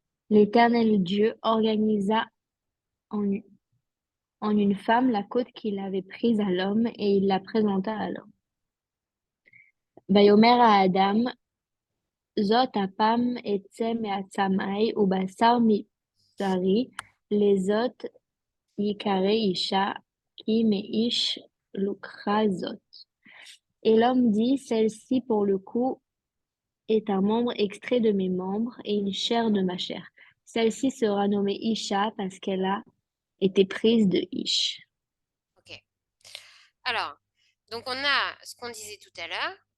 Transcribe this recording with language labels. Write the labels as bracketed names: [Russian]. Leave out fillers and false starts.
[French] L'Éternel Dieu organisa en une femme la côte qu'il avait prise à l'homme et il la présenta à l'homme. [Hebrew] ויאמר האדם זאת הפעם אצא מעצמי ובשר מבשרי לזאת ייקרא אישה כי מאיש לוקחה זאת. [French] Et l'homme dit, celle-ci pour le coup est un membre extrait de mes membres et une chair de ma chair. Celle-ci sera nommée Isha parce qu'elle a été prise de Ish. Ok. Alors, donc on a ce qu'on disait tout à l'heure.